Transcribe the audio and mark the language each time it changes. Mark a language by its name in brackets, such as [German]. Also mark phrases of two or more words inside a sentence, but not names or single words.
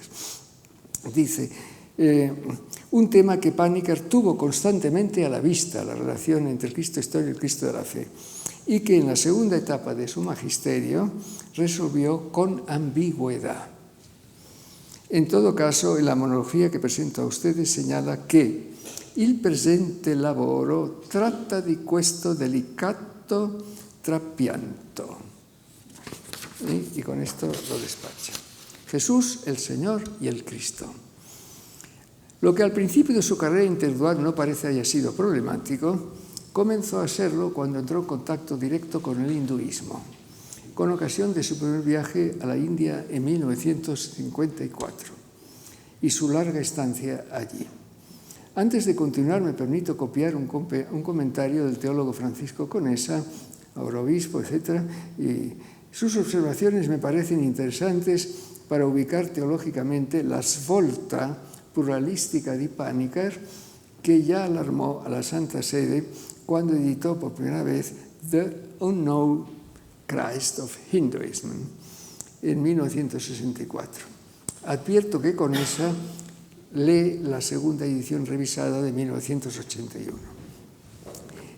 [Spanish] Dice, un tema que Panikkar tuvo constantemente a la vista, la relación entre el Cristo histórico y el Cristo de la fe, y que en la segunda etapa de su magisterio resolvió con ambigüedad. En todo caso, en la monología que presento a ustedes señala que [Italian] il presente lavoro tratta di questo delicato trapianto. [Spanish] Y con esto lo despacha. Jesús, el Señor y el Cristo. Lo que al principio de su carrera intelectual no parece haya sido problemático, comenzó a serlo cuando entró en contacto directo con el hinduismo, con ocasión de su primer viaje a la India en 1954 y su larga estancia allí. Antes de continuar, me permito copiar un comentario del teólogo Francisco Conesa, ahora obispo, etc. Y sus observaciones me parecen interesantes para ubicar teológicamente [Italian] la svolta pluralística di Panikkar, [Spanish] que ya alarmó a la Santa Sede cuando editó por primera vez The Unknown Christ of Hinduism en 1964. Advierto que Conesa lee la segunda edición revisada de 1981.